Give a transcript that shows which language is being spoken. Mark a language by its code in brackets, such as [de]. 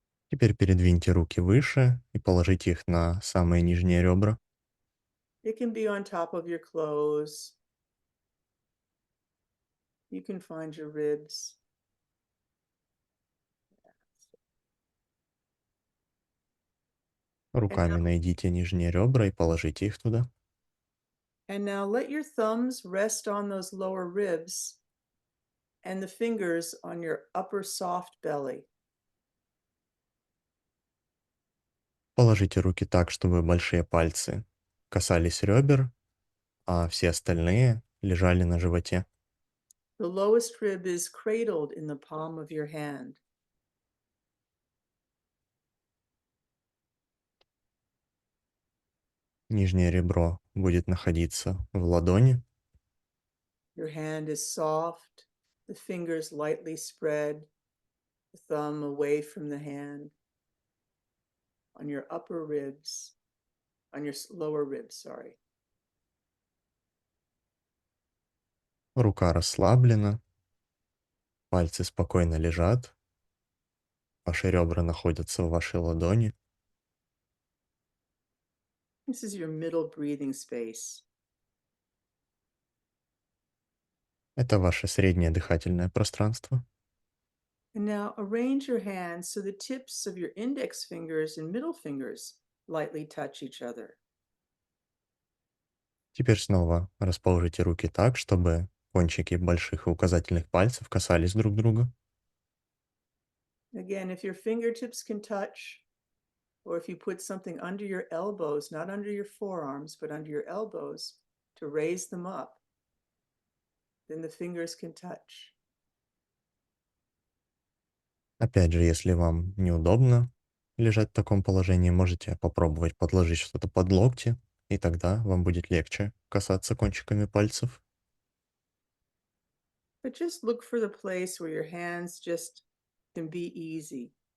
[ru] Теперь передвиньте руки выше и положите их на самые нижние ребра. [en] It can be on top of your clothes. You can find your ribs. And [ru] Руками [en] now, [ru] найдите нижние ребра и положите их туда. [en] and now let your thumbs rest on those lower ribs and the fingers on your upper soft belly. [ru] Положите руки так, чтобы большие пальцы касались ребер, а все остальные лежали на животе. [en] The lowest rib is cradled in the palm of your hand. [ru] Нижнее ребро будет находиться в ладони. [en] Your hand is soft, the fingers lightly spread, the thumb away from the hand on your upper ribs, on your lower ribs, sorry. [ru] Рука расслаблена, пальцы спокойно лежат, ваши ребра находятся в вашей ладони. [en] This is your middle breathing space. [ru] Это ваше среднее дыхательное пространство. [en] And now arrange your hands so the tips of your index fingers and middle fingers lightly touch each other. [ru] Теперь снова расположите руки так, чтобы кончики больших и указательных пальцев касались друг друга. [en] Again, if your fingertips can touch, or if you put something under your elbows, not under your forearms, but under your elbows to raise them up, then the fingers can touch. [ru] Опять же, если вам неудобно лежать в таком положении, можете попробовать подложить что-то под локти, и тогда вам будет легче касаться кончиками пальцев. [en] But just look for the place where your hands just can be easy.